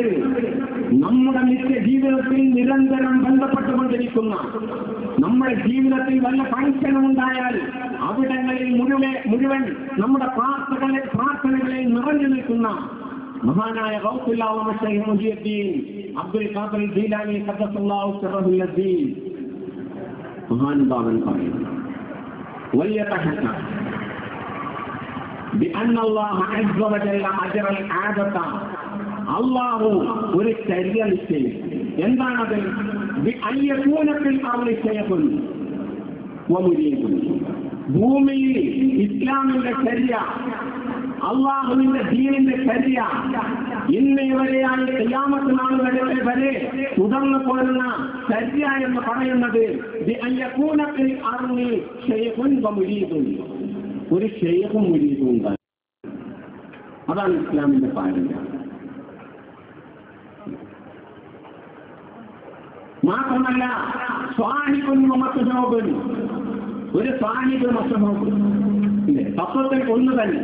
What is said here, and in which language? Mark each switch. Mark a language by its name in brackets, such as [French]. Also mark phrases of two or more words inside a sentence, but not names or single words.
[Malayalam] നമ്മുടെ നിത്യ ജീവിതത്തിൽ നിരന്തരം ബന്ധപ്പെട്ടുകൊണ്ടിരിക്കുന്ന, നമ്മുടെ ജീവിതത്തിൽ വല്ല ഫംഗ്ഷനും ഉണ്ടായാൽ അവിടങ്ങളിൽ മുഴുവൻ നമ്മുടെ പ്രാർത്ഥനകളിൽ നിറഞ്ഞു നിൽക്കുന്ന മഹാനായ ഗൗസുൽ ആലം ശൈഖ് മുഹിയുദ്ദീൻ അബ്ദുൽ ഖാദിർ ജീലാനി [Arabic] قدس الله سره العزيز [Malayalam] മഹാനുഭാവൻ പറയുന്നു. [Arabic] വലിയ بأن الله عز وجل أجرى العادة. [Malayalam] അള്ളാഹു ഒരു ചര്യ നിശ്ചയിച്ചു. എന്താണത്? [Arabic] بأن يكون في الأرض شيخ ومريد. [Malayalam] ഭൂമിയിൽ ഇസ്ലാമിന്റെ ചര്യ, അള്ളാഹുവിന്റെ ദീനിന്റെ ചര്യ ഇന്നേ വരെയായി ഖിയാമത്ത് നാൾ വരെ തുടർന്നു പോരുന്ന ചര്യ എന്ന് പറയുന്നത് [Arabic] بأن يكون في الأرض شيخ ومريد. [Malayalam] ഒരു ശൈഖും മുരീദും ഉണ്ടായി. അതാണ് ഇസ്ലാമിന്റെ പാരമ്പര്യം. മാത്രമല്ല, [Arabic] صاحب ومصحوب, [Malayalam] ഒരു സ്വാഹിബ് മസ്ഹൂബ് തത്വത്തിൽ ഒന്ന് തന്നെ.